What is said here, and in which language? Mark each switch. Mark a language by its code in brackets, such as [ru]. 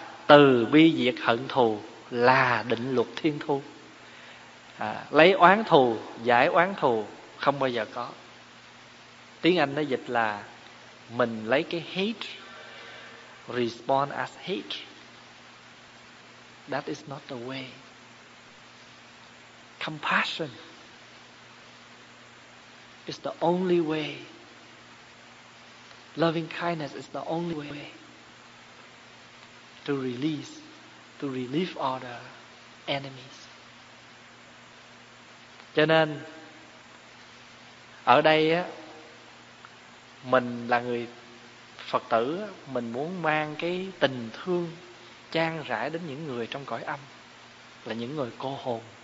[vi] Từ bi diệt hận thù là định luật thiên thu. Lấy oán thù giải oán thù không bao giờ có. Tiếng Anh nó dịch là mình lấy cái [en] hate respond as hate. That is not the way. Compassion is the only way. Loving kindness is the only way to release, to relieve all the enemies. [vi] Cho nên ở đây á, mình là người Phật tử, mình muốn mang cái tình thương chan rãi đến những người trong cõi âm, là những người cô hồn.